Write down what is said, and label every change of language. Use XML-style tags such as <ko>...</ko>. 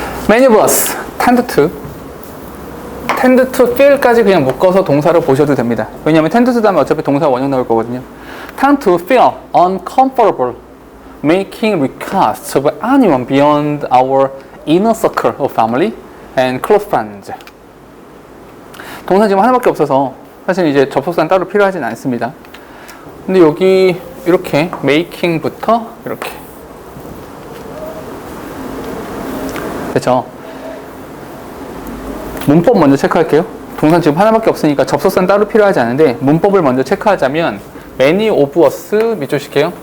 <en>Many of us tend to feel</en> <ko>까지 그냥 묶어서 동사를 보셔도 됩니다. 왜냐하면 tend to 다음에 어차피 동사 원형 나올 거거든요.</ko> <en>Tend to feel uncomfortable making requests of anyone beyond our inner circle of family and close friends.</en> <ko>동사 지금 하나밖에 없어서 사실 이제 접속사는 따로 필요하진 않습니다. 근데 여기 이렇게 making부터 이렇게 됐죠? 문법 먼저 체크할게요. 동사 지금 하나밖에 없으니까 접속사는 따로 필요하지 않은데 문법을 먼저 체크하자면</ko> <en>many of us</en> <ko>밑줄 칠게요.</ko>